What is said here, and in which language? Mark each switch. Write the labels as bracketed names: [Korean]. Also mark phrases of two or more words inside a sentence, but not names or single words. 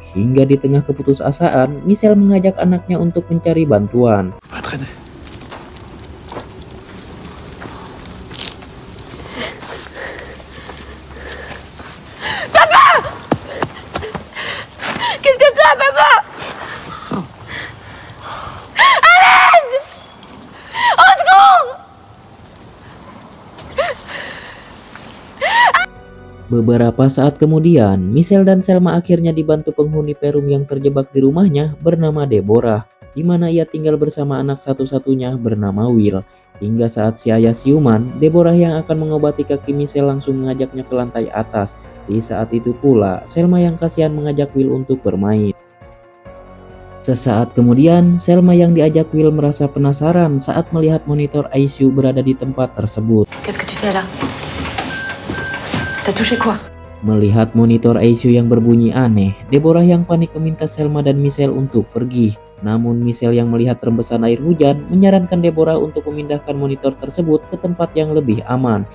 [Indonesian] Hingga di tengah keputusasaan, Michelle mengajak anaknya untuk mencari bantuan. [French] Va traîner. Qu'est-ce que t'as, maman? À l'aide! Au secours! [Indonesian] Beberapa saat kemudian, Michelle dan Selma akhirnya dibantu penghuni Perum yang terjebak di rumahnya bernama Deborah, di mana ia tinggal bersama anak satu-satunya bernama Will. Hingga saat si ayah siuman, Deborah yang akan mengobati kaki Michelle langsung mengajaknya ke lantai atas. Di saat itu pula, Selma yang kasihan mengajak Will untuk bermain. Sesaat kemudian, Selma yang diajak Will merasa penasaran saat melihat monitor ICU berada di tempat tersebut. [French] Qu'est-ce que tu fais là? T'as touché quoi? [Indonesian] Melihat monitor ICU yang berbunyi aneh, Deborah yang panik meminta Selma dan Michelle untuk pergi. Namun Michelle yang melihat rembesan air hujan menyarankan Deborah untuk memindahkan monitor tersebut ke tempat yang lebih aman.